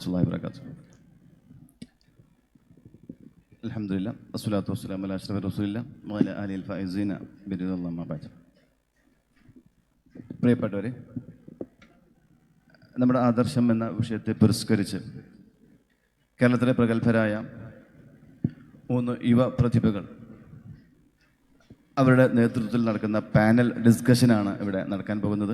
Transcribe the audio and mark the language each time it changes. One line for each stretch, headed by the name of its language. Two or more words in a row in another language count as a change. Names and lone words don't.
Arabic: ورحمة الله وبركاته. الحمد لله، والصلاة والسلام على أشرف رسول الله وعلى آله الفائزين برضا الله ما بعد.
Malayalam: പ്രിയപ്പെട്ടവരെ, നമ്മുടെ ആദർശം എന്ന വിഷയത്തെ പുരസ്കരിച്ച് കേരളത്തിലെ പ്രഗത്ഭരായ 3 യുവ പ്രതിഭകൾ അവരുടെ നേതൃത്വത്തിൽ നടക്കുന്ന
English: panel discussion
Malayalam: ഇവിടെ നടക്കാൻ പോകുന്നത്.